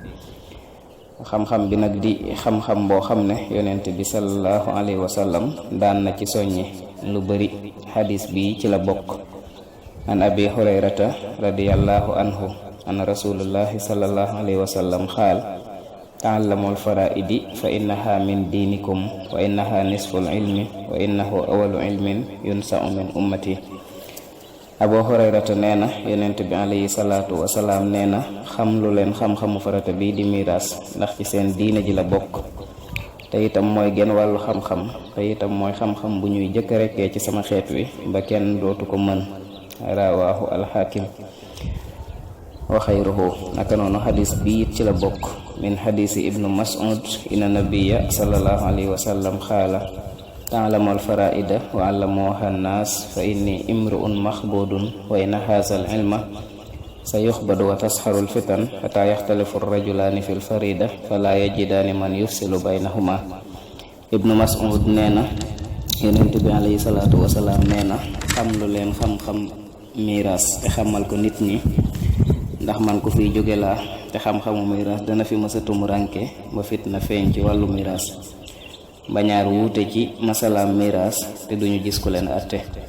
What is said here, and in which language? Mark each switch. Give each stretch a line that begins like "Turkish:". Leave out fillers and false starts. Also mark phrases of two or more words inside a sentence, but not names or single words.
Wolof: xam-xam bi nag di xam-xam boo xam ne yonent bi
Arabic: صلى الله عليه وسلم
Wolof: daan na ci soññe lu bari. xadis bi ci la bokk.
Arabic: عن أبي هريرة رضي الله عنه عن رسول الله صلى الله عليه وسلم قال تعلموا الفرائض فإنها من دينكم وإنها نصف العلم وإنه أول علم ينزع من أمتي.
Wolof: Abu Hurayrata nee na yonent bi
Arabic: عليه الصلاة والسلام
Wolof: nee na xam lu leen xam-xamu farata bi di miraas, ndax ci seen diine ji la bokk, te itam mooy genn wàllu xam-xam, te itam mooy xam-xam bu ñuy jëkk rekkee ci sama xeet wi ba kenn dootu ko mën.
Arabic: رواه الحاكم وغيره.
Wolof: naka noonu xadis bi it ci la bokk.
Arabic: من حديث ابن مسعود أن النبي صلى الله عليه وسلم قال تعلموا الفرائض وعلموها الناس فإني امرؤ مقبوض وإن هذا العلم سيقبض وتظهر الفتن حتى يختلف الرجلان في الفريضة فلا يجدان من يفصل بينهما.
Wolof: Ibnu Mas'ud nee na yonent bi
Arabic: عليه الصلاة والسلام
Wolof: nee na xam lu leen xam-xam miraas te xamal ko nit ñi, ndax man ko fiy jóge laa te xam-xamu miraas dana fi mësa tumuranke ba fitna feeñ ci wàllu miraas, bañaar wuute ci masalaam miraas te duñu gis ku leen atte.